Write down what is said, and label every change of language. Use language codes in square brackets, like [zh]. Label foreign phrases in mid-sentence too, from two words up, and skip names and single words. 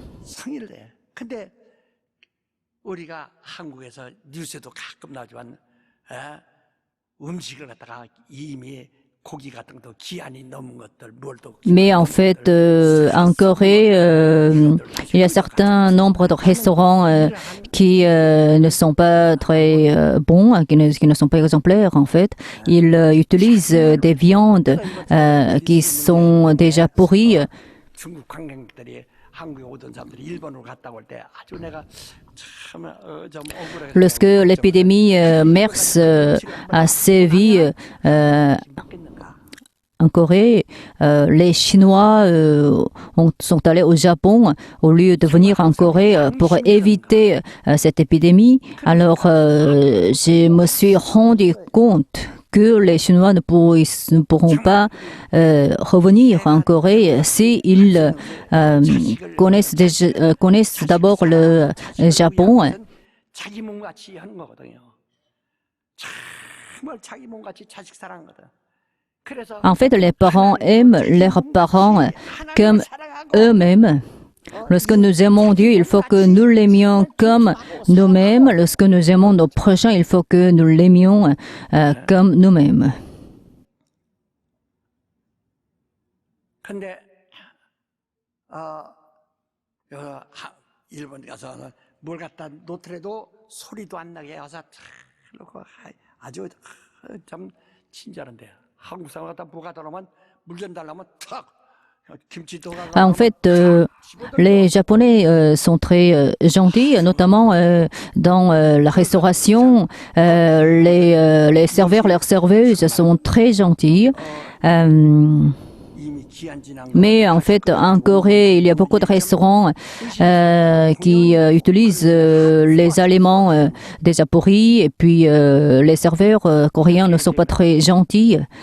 [fr] Mais en fait, en Corée, il y a certains nombres de restaurants qui ne sont pas très bons, qui ne sont pas exemplaires en fait. Ils utilisent des viandes qui sont déjà pourries. [ko] 한국에 오던 사람들이 일본으로 갔다 올 때 아주 내가 참 좀 억울해. [fr] Lorsque l'épidémie MERS a sévi [ko] 먹겠는가? [fr] en Corée, les Chinois sont allés au Japon au lieu de venir en Corée pour éviter cette épidémie. Alors, je me suis rendu compte que les Chinois ne pourront pas revenir en Corée s'ils connaissent d'abord le Japon. [ko] 자기 몸같이 하는 거거든요. 정말 자기 몸같이 자식 사랑하거든. 그래서 [fr] En fait, les parents aiment leurs parents comme eux-mêmes. Lorsque nous aimons Dieu, il faut que nous l'aimions comme nous-mêmes. Lorsque nous aimons nos prochains, il faut que nous l'aimions comme nous-mêmes. [ko] 근데 일본 가서 뭘 갖다 놓더라도 소리도 안 나게 와서 놓고 아주 참 친절한데요. 한국 사람 갖다 뭐 갖다 놓으면 물 좀 달라면 탁 김치도 [fr] En fait, les Japonais sont très gentils, notamment dans la restauration. Les serveurs, leurs serveuses sont très gentils. Mais en fait, en Corée, il y a beaucoup de restaurants qui utilisent les aliments déjà pourris et puis les serveurs coréens ne sont pas très gentils.